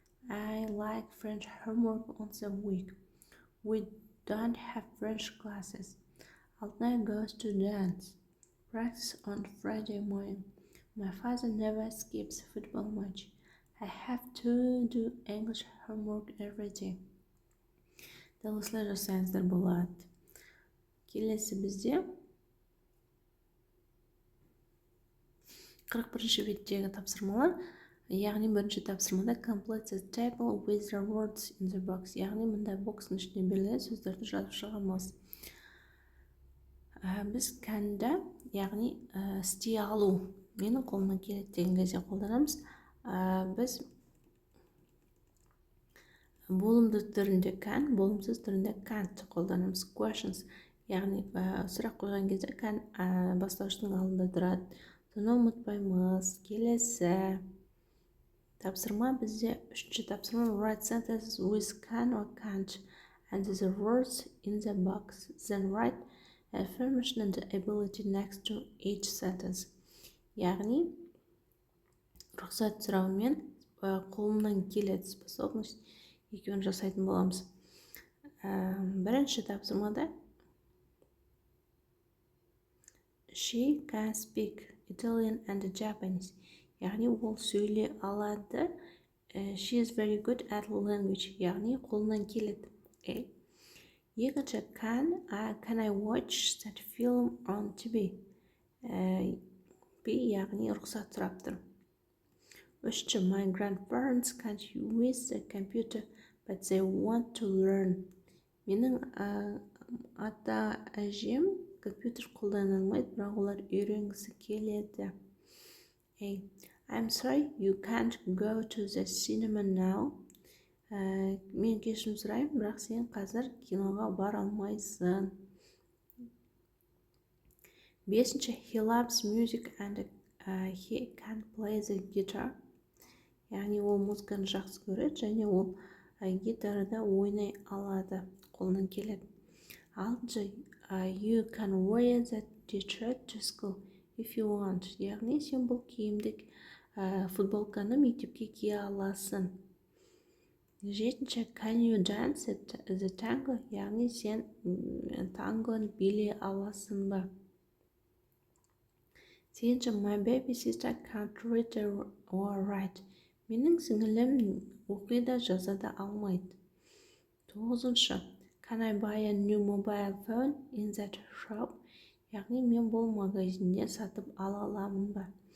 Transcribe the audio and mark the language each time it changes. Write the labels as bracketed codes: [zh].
[en] I like French homework once a week. We don't have French classes. Altna goes to dance practice on Friday morning. My father never skips football match. I have to do English homework every day. [kk] Дәл осылай жасаңыздар болады. Келесі бізде 41-ші беттегі тапсырмалар. Яғни бірінші тапсырмада [en] complete the table with the words in the box. [kk] Яғни мұнда бокстың ішіне берілген сөздерді жазып шығамыз. Біз кәнді, яғни істей алу, менің қолымнан келеді деген кезде қолданамыз. Біз болымды түрінде can, болымсыз түрінде can't қолданамыз. Questions, яғни сұрақ қойған кезде can бастауыштың алдында тұрады. Соны ұмытпаймыз. Келесі Тапсырма бізде үшінші тапсырма [en] write sentences with can or can't and the words in the box. Then write affirmation and ability next to each sentence. [kk] Яғни рұқсат сұраумен қолымнан келеді способность екеуін жасайтын боламыз. Бірінші тапсырмада [en] she can speak Italian and Japanese. [kk] Яғни ол сөйлей алады. [en] She is very good at language. [kk] Яғни қолынан келеді. Екінші [en] can I watch that film on TV? [kk] Яғни рұқсат сұрап тұр. Үшінші [en] my grandparents can't use the computer but they want to learn. [kk] Менің ата әжем компьютер қолдана алмайды, бірақ олар үйренгісі келеді. [en] I'm sorry, you can't go to the cinema now. [kk] Мен кешірім сұраймын, бірақ сен қазір киноға бара алмайсың. Бесінші [en] he loves music and he can play the guitar. [kk] Яғни ол музыканы жақсы көреді және ол гитарада ойнай алады, қолынан келеді. Алтыншы [en] you can wear that t-shirt to school if you want. [kk] Яғни сен бұл киімді футболканы мектепке кие аласың. Жетінші [en] can you dance the tango? [kk] Яғни сен тангоны билей аласың ба? Сегізінші [en] my baby sister can't read or write. [kk] Менің сіңілім оқида жазада алмайды. Тоғызыншы [en] can I buy a new mobile phone in that shop? [kk] Яғни мен бұл магазинде сатып ала аламын ба?